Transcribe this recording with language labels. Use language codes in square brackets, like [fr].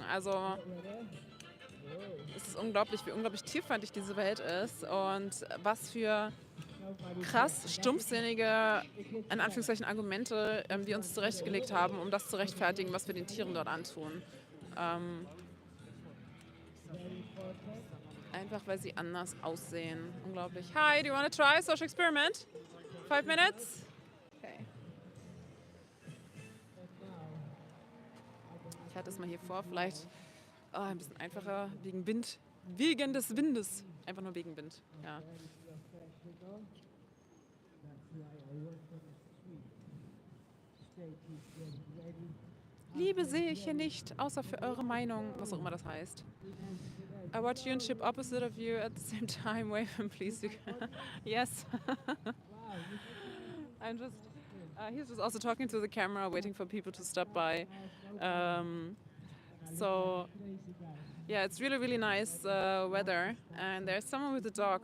[de] Also es ist unglaublich, wie unglaublich tierfeindlich diese Welt ist und was für krass stumpfsinnige, in Anführungszeichen, Argumente wir uns zurechtgelegt haben, um das zu rechtfertigen, was wir den Tieren dort antun. Einfach weil sie anders aussehen. Unglaublich. [en] Hi, do you want to try social experiment? 5 minutes? Okay. [de] Ich halte es mal hier vor, vielleicht ein bisschen einfacher wegen Wind. Wegen des Windes. Einfach nur wegen Wind. Ja. Liebe sehe ich hier nicht, außer für eure Meinung, was auch immer das heißt. [en] I watch you and ship opposite of you at the same time. Wave him, please. Yes. I'm just. He's just also talking to the camera, waiting for people to stop by. So, yeah, it's really, really nice weather, and there's someone with a dog.